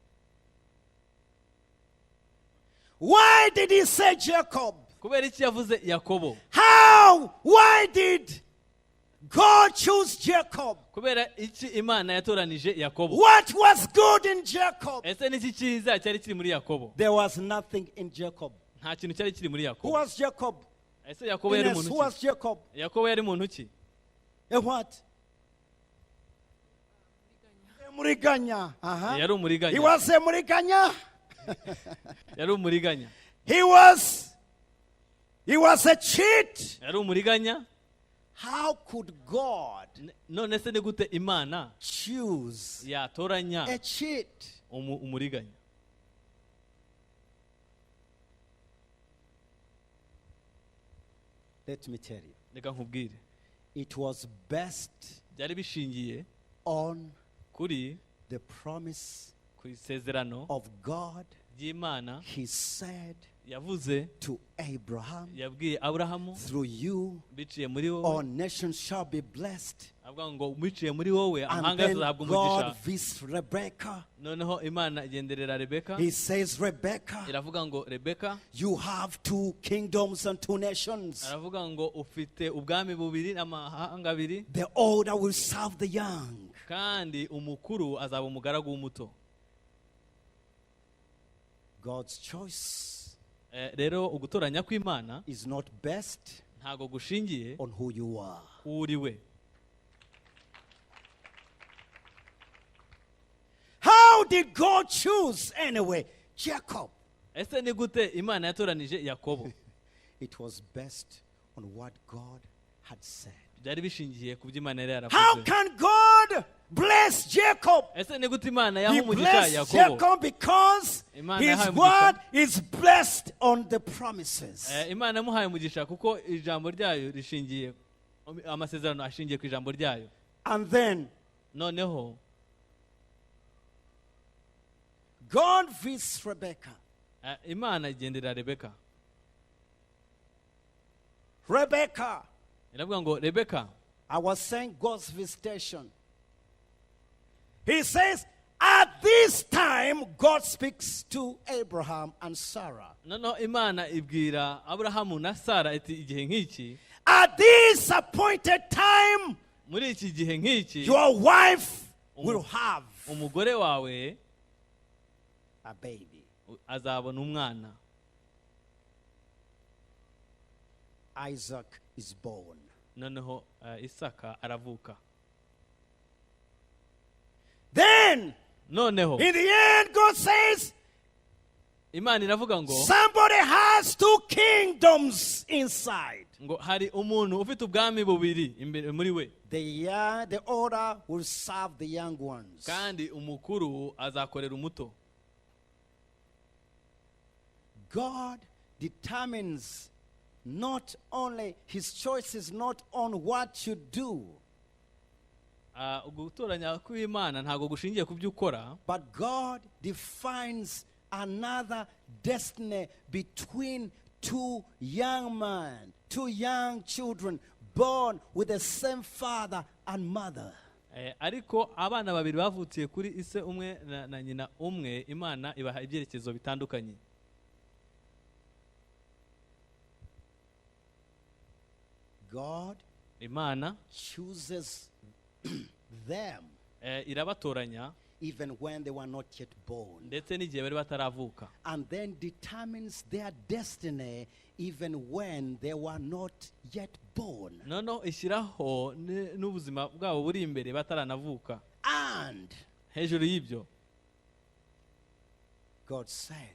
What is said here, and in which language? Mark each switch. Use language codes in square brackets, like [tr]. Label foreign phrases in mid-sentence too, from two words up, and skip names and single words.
[en] Why did he say Jacob? [rw] Kubera iki yavuze Yakobo? [en] How? Why did God choose Jacob? [rw] Kubera iki Imana yatoranije Yakobo? [en] What was good in Jacob? [rw] Ese niki cyiza cyari kiri muri Yakobo? [en] There was nothing in Jacob. [rw] Nta kintu cyari kiri muri [en] Who [rw] Yakobo. [en] was Jacob? [rw] Ese Yakobo yari Ines, muntu [en] who [rw] ki? [en] was Jacob? [rw] Yakobo yari muntu ki? [en] A what? A muriganya. Uh-huh. [rw] Yari umuriganya. [en] He was a muriganya. [rw] Yari umuriganya. [en] He was a cheat. [rw] Yari umuriganya. [en] How could God [rw] None se ni gute Imana [en] choose [rw] yatoranya [en] a cheat? [rw] umuriganya? [en] Let me tell you. [rw] Reka nkubwire. [en] It was best [rw] Byari bishingiye [en] on [rw] kuri [en] the promise [rw] ku isezerano [en] of God. [rw] ry'Imana [en] He said [rw] yavuze [en] to Abraham, [rw] yabwiye Aburahamu [en] through you [rw] biciye muri [en] all [rw] wowe, [en] nations shall be blessed. [rw] avuga ngo biciye muri wowe [en] And [rw] amahanga [en] then [rw] yose azahabwa [en] God [rw] umugisha. [en] visits Rebekah. [rw] Noneho Imana igenderera Rebeka, [en] He says, Rebekah, [rw] iravuga ngo Rebeka, [en] you have 2 kingdoms and 2 nations. [rw] aravuga ngo ufite ubwami bubiri n'amahanga abiri, [en] The older will serve the young. [rw] kandi umukuru azaba umugaragu w'umuto. [en] God's choice [rw] Rero ugutoranya kw'Imana [en] is not best [rw] ntago gushingiye [en] on who you are. [rw] uri we. [en] How did God choose anyway Jacob? [rw] Ese ni gute Imana yatoranije Yakobo? [en] It was best on what God had said. [rw] Byari bishingiye ku byo Imana yari [en] How [rw] yaravuze. [en] can God bless Jacob? [rw] Ese ni gute Imana [en] He [rw] yaha umugisha [en] blessed [rw] Yakobo? [en] Jacob because [rw] Imana [en] his [rw] yahaye umugisha. [en] word is blessed on the promises. [rw] Imana yamuhaye umugisha kuko ijambo ryayo rishingiye, amasezerano ashingiye ku ijambo ryayo. [en] And then [rw] Noneho [en] God visits Rebekah. [rw] Imana igendera Rebeka. Rebekah, Iravuga ngo Rebeka, [en] I was saying God's visitation. He says, at this time, God speaks to Abraham and Sarah. [rw] noneho Imana ibwira Aburahamu na Sara iti igihe nk'iki, [en] At this appointed time, [rw] muri iki gihe nk'iki, [en] your wife will have [rw] umugore wawe [en] a baby. [rw] azabona umwana. [en] Isaac is born. [rw] Noneho Isaka aravuka. [en] Then, [rw] Noneho [en] in the end, God says, [rw] Imana iravuga ngo [en] somebody has 2 kingdoms inside. [rw] ngo hari umuntu ufite ubwami bubiri imbere muri we, [en] The older will serve the young ones. [rw] kandi umukuru azakorera umuto. [en] God determines not only his choices, not on what you do, [rw] Gutoranya kw'Imana ntago gushingiye ku byo ukora, [en] but God defines another destiny between 2 young men, 2 young children born with the same father and mother. [rw] ariko abana babiri bavukiye kuri ise umwe na nyina umwe, Imana ibaha ibyerekezo bitandukanye. [en] God [rw] Imana [en] chooses them [rw] irabatoranya [en] even when they were not yet born, [rw] ndetse n'igihe bari bataravuka, [en] and then determines their destiny even when they were not yet born. [rw] noneho ishyiraho n'ubuzima bwabo buri imbere bataranavuka. [en] And [rw] Hejuru y'ibyo [en] God said,